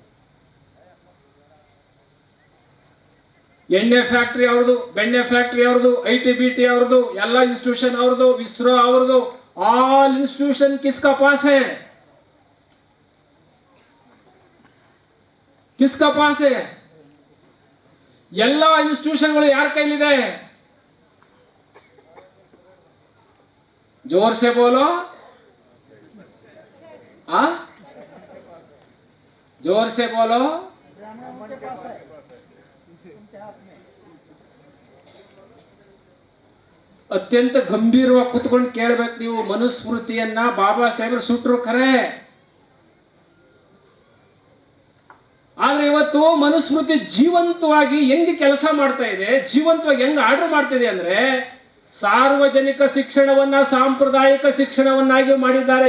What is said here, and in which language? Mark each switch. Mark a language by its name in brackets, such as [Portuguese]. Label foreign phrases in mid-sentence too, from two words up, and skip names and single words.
[Kannada] ಎಣ್ಣೆ ಫ್ಯಾಕ್ಟ್ರಿ ಅವ್ರದ್ದು, ಬೆಣ್ಣೆ ಫ್ಯಾಕ್ಟ್ರಿ ಅವ್ರದ್ದು, ITBT ಅವ್ರದ್ದು, ಎಲ್ಲ ಇನ್ಸ್ಟಿಟ್ಯೂಷನ್ ಅವ್ರದ್ದು, ಇಸ್ರೋ ಅವ್ರದ್ದು. [English] all institution [Hindi] किसका पास है? किसका पास है? [Kannada] ಎಲ್ಲ ಇನ್ಸ್ಟಿಟ್ಯೂಷನ್ಗಳು ಯಾರ ಕೈಲಿದೆ? [Hindi] जोर से बोलो. जोर से बोलो. [Kannada] ಅತ್ಯಂತ ಗಂಭೀರವಾಗಿ ಕುತ್ಕೊಂಡು ಕೇಳಬೇಕು ನೀವು. ಮನುಸ್ಮೃತಿಯನ್ನ ಬಾಬಾ ಸಾಹೇಬರು ಸುಟ್ರು ಖರೆ, ಆದ್ರೆ ಇವತ್ತು ಮನುಸ್ಮೃತಿ ಜೀವಂತವಾಗಿ ಹೆಂಗ್ ಕೆಲಸ ಮಾಡ್ತಾ ಇದೆ, ಜೀವಂತವಾಗಿ ಹೆಂಗ್ ಆರ್ಡರ್ ಮಾಡ್ತಿದೆ ಅಂದ್ರೆ, ಸಾರ್ವಜನಿಕ ಶಿಕ್ಷಣವನ್ನ ಸಾಂಪ್ರದಾಯಿಕ ಶಿಕ್ಷಣವನ್ನಾಗಿ ಮಾಡಿದ್ದಾರೆ.